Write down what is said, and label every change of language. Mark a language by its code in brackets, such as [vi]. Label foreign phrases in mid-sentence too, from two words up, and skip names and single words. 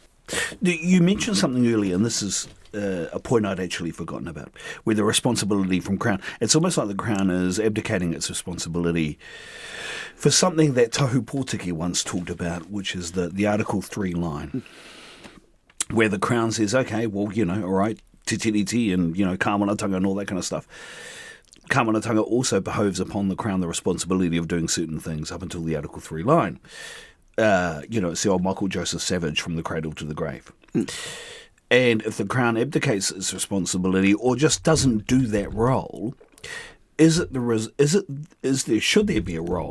[en] You mentioned something earlier, and this is a point I'd actually forgotten about, where the responsibility from Crown. It's almost like the Crown is abdicating its responsibility for something that Tahu Pōtiki once talked about, which is the Article 3 line, where the Crown says, okay, well, all right, [mi] te tiriti [en] and, kāwanatanga and all that kind of stuff. Kāwanatanga also behoves upon the Crown the responsibility of doing certain things up until the Article 3 line. It's the old Michael Joseph Savage, from the cradle to the grave. And if the Crown abdicates its responsibility or just doesn't do that role, should there be a role?